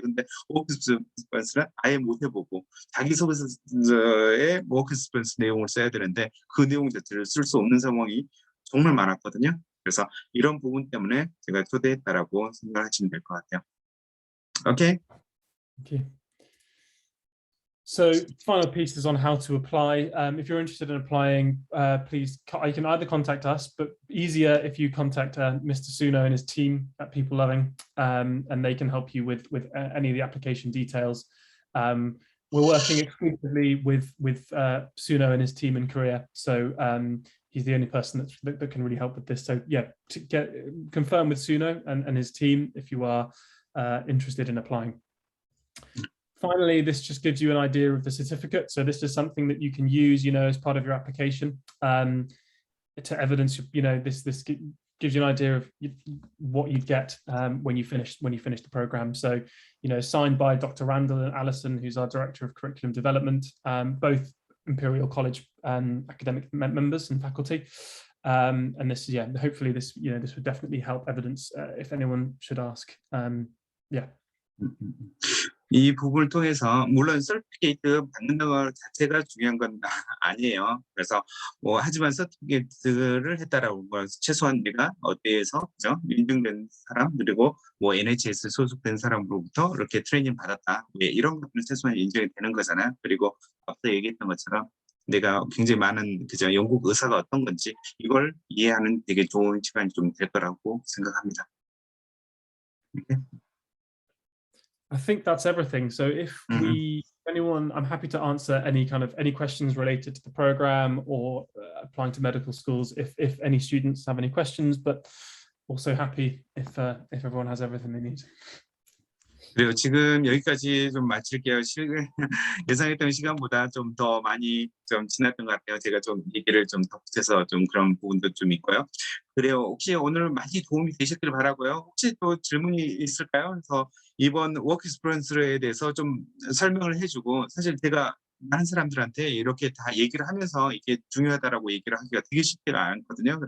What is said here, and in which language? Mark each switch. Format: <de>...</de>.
<ko>근데 워크 익스피리언스를 아예 못 해보고 자기소개서에 워크 익스피리언스 내용을 써야 되는데 그 내용 자체를 쓸 수 없는 상황이 정말 많았거든요. 그래서 이런 부분 때문에 제가 초대했다라고 생각하시면 될 것 같아요. 오케이.</ko> <en>Okay. So final piece is on how to apply. If you're interested in applying, please, you can either contact us, but easier if you contact Mr. Suno and his team at People Loving, and they can help you with any of the application details. We're working exclusively with Suno and his team in Korea, so he's the only person that can really help with this. So yeah, confirm with Suno and his team if you are interested in applying. Finally, this just gives you an idea of the certificate. So this is something that you can use, as part of your application to evidence, this gives you an idea of what you'd get when you finish the program. So, signed by Dr. Randall and Alison, who's our Director of Curriculum Development, both Imperial College academic members and faculty. And this, hopefully this, this would definitely help evidence if anyone should ask. Yeah.</en> <ko>이 부분을 통해서 물론 서티피케이트 받는 것 자체가 중요한 건 아니에요. 그래서 하지만 서티피케이트를 했다라고 건 최소한 내가 어디에서 그죠? 인증된 사람 그리고 NHS 소속된 사람으로부터 이렇게 트레이닝 받았다. 이런 것들은 최소한 인정이 되는 거잖아요. 그리고 앞서 얘기했던 것처럼 내가 굉장히 많은 그죠? 영국 의사가 어떤 건지 이걸 이해하는 되게 좋은 시간이 좀 될 거라고 생각합니다.</ko> <en>Okay. I think that's everything. So if anyone, I'm happy to answer any questions related to the program or applying to medical schools if any students have any questions, but also happy if everyone has everything they need.</en> <ko>그래요. 지금 여기까지 좀 마칠게요. 예상했던 시간보다 좀 더 많이 좀 지났던 것 같아요. 제가 좀 얘기를 좀 덧붙여서 좀 그런 부분도 좀 있고요. 그래요. 혹시 오늘 많이 도움이 되셨길 바라고요. 혹시 또 질문이 있을까요? 그래서 이번 워크 익스피리언스에 대해서 좀 설명을 해주고 사실 제가 많은 사람들한테 이렇게 다 얘기를 하면서 이게 중요하다라고 얘기를 하기가 되게 쉽지가 않거든요.</ko>